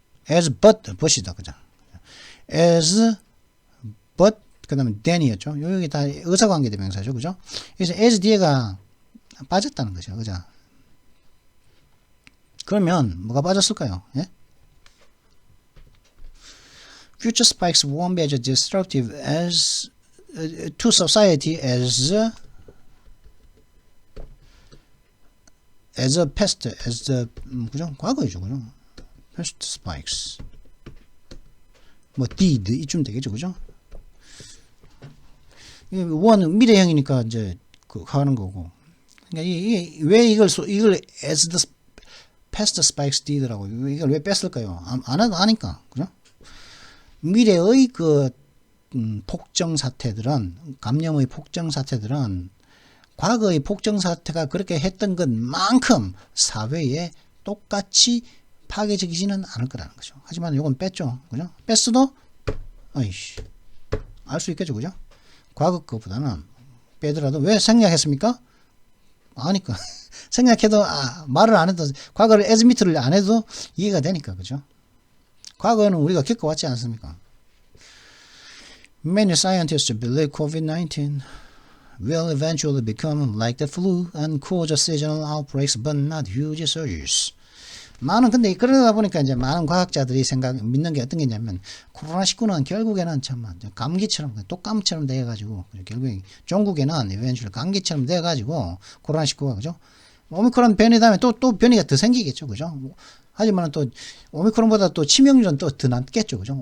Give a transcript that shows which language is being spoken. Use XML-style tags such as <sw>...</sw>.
<ko>as but이다. 그죠? as but 그 다음에 then이었죠. 여기 다 의사관계 대명사죠. 그죠? 그래서 as 뒤에가 빠졌다는 거죠. 그죠? 그러면 뭐가 빠졌을까요? 예?</ko> <en>Future spikes won't be as disruptive as to society as a past, as the</en> <ko>그죠? 과거이죠. 그죠? past spikes 뭐 did 이쯤 되겠죠. 그죠? 원 미래형이니까 이제 그 하는 거고. 그러니까 이게 왜 이걸</ko> <en>as the past spikes did</en> <ko>라고 이걸 왜 뺐을까요? 안 해도 아니까. 그죠? 미래의 그 폭정 사태들은 감염의 폭정 사태들은 과거의 폭정 사태가 그렇게 했던 것만큼 사회에 똑같이 파괴적이지는 않을 거라는 거죠. 하지만 이건 뺐죠. 그죠? 뺐어도 아이씨 알 수 있겠죠. 그죠? 과거 것보다는 빼더라도 왜 생략했습니까? 아니까 생략해도 말을 안 해도 과거를 admit를 안 해도 이해가 되니까. 그죠? 과거는 우리가 겪어왔지 않습니까?</ko> <en>Many scientists believe COVID-19 will eventually become like the flu and cause seasonal outbreaks but not huge surges.</en> <ko>근데 그러다 보니까 이제 많은 과학자들이 믿는 게 어떤 게 있냐면 코로나19는 결국에는 참 감기처럼 독감처럼 돼가지고 결국에 종국에는 eventually 감기처럼 돼가지고 코로나19가 그죠? 오미크론 변이 다음에 또 변이가 더 생기겠죠. 그죠? 하지만 또 오미크론보다 또 치명률은 또 더 낮겠죠. 그죠?</ko>